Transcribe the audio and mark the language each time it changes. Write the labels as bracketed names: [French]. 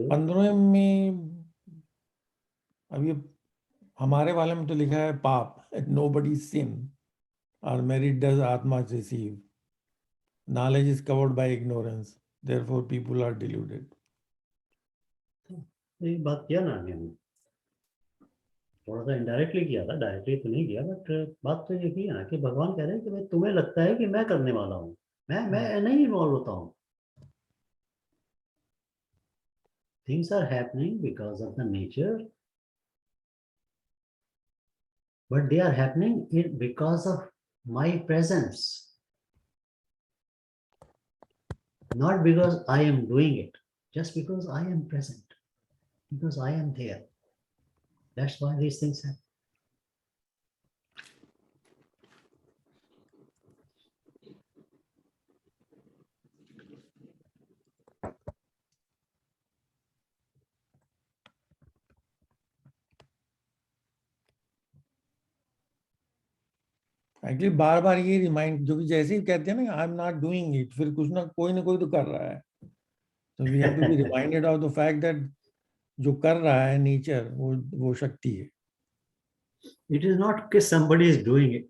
[Hindi] 15वें में अभी हमारे वाले में तो लिखा है पाप, [English] nobody sin or merit does atma receive, knowledge is covered by ignorance, therefore people are deluded. [Hindi] ये बात किया ना हमने, थोड़ा सा इनडायरेक्टली किया था, डायरेक्टली तो नहीं किया, बट बात तो ये की है ना कि भगवान कह रहे हैं कि भाई तुम्हें लगता है कि मैं करने वाला हूँ, मैं नहीं इन्वॉल्व होता हूँ. [English] Things are happening because of the nature, but they are happening because of my presence. not because I am doing it, just because I am present, because I am there. That's why these things happen. [Hindi] Actually बार बार ये remind, जो कि जैसे ही कहते हैं ना [English] I am not doing it, [Hindi] फिर कुछ ना कोई तो कर रहा है. [English] तो we have to be reminded of the fact that [Hindi] जो कर रहा है नेचर, वो शक्ति है. [English] It is not because somebody is doing it.